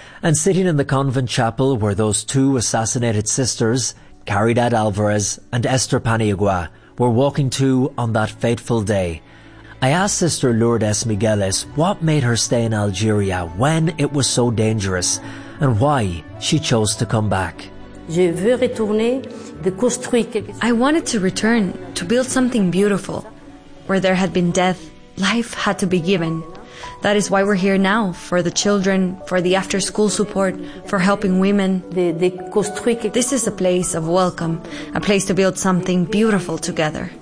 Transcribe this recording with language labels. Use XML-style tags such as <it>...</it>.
<en>And sitting in the convent chapel where those two assassinated sisters, Caridad Alvarez and Esther Paniagua, were walking to on that fateful day, I asked Sister Lourdes Migueles what made her stay in Algeria when it was so dangerous and why she chose to come back.</en> <fr>Je veux retourner de construire quelque chose.</fr> <en>I wanted to return to build something beautiful. Where there had been death, life had to be given. That is why we're here now, for the children, for the after-school support, for helping women. This is a place of welcome, a place to build something beautiful together.</en>